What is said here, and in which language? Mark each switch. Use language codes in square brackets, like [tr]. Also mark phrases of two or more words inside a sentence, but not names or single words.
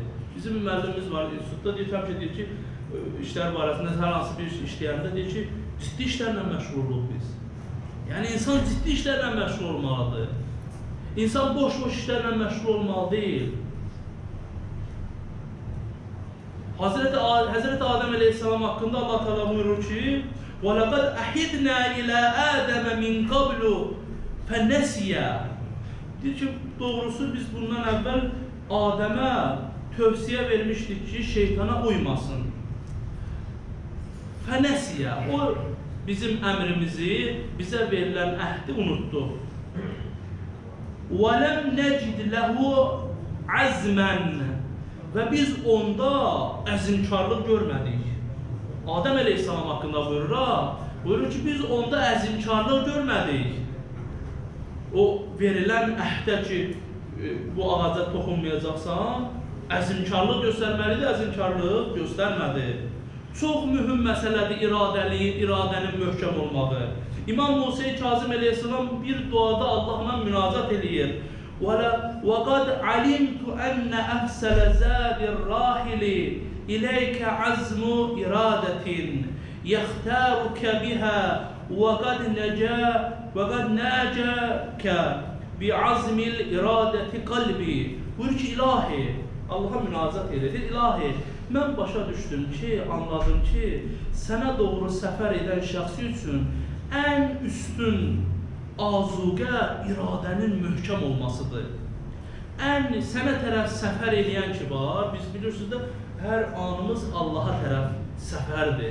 [az] Bizim bir müəllimimiz var, institutda deyir, həmişə deyir ki, işlər barəsində hər hansı bir iş işləyəndə deyir ki, ciddi işlərlə məşğuluq biz. Yəni, insan ciddi işlərlə məşğul olmalıdır. İnsan boş-boş işlərlə məşğul olmalı deyil. Həzrəti Adəm Əleyhisselam haqqında Allah Teala buyurur ki, [ar] وَلَقَدْ أَحِدْنَا إِلَى آدَمَ مِنْ قَبْلُ فَنَسِيَ. [az] Deyir ki, doğrusu biz bundan əvvəl Adəmə tövsiyə vermişdik ki, şeytana uymasın. Fənəsiyə, o bizim əmrimizi, bizə verilən əhdi unutdu. [ar] وَلَمْ نَجِدْ لَهُ عَزْمًا. [az] Və biz onda əzmkarlıq görmədik. Adəm Əleyhisselam haqqında buyurur ki, biz onda əzmkarlıq görmədik. O verilən əhdə ki, bu ağaca toxunmayacaqsan, əzmkarlıq göstərməlidir, əzmkarlıq göstərmədi. Çox mühüm məsələdir iradənin möhkəm olmağı. İmam Musa Kazım Əleyhisselam bir duada Allahla müracat eləyir. [ar] وَقَدْ عَلِمْتُ أَنَّ أَفْسَلَ زَادِ الرَّاحِلِ إِلَيْكَ عَزْمُ إِرَادَةٍ يَخْتَارُكَ بِهَا وَقَدْ نَاجَاكَ بِعَزْمِ الْإِرَادَةِ قَلْبِي. [az] Buyur ki, ilahi, Allah'a münacat edir. İlahi, mən başa düşdüm ki, anladım ki, sənə doğru səfər edən şəxsi üçün ən üstün azuqə iradənin möhkəm olmasıdır. Ən sənə tərəf səfər edən ki var, biz bilirsiniz də, hər anımız Allaha tərəf səfərdir.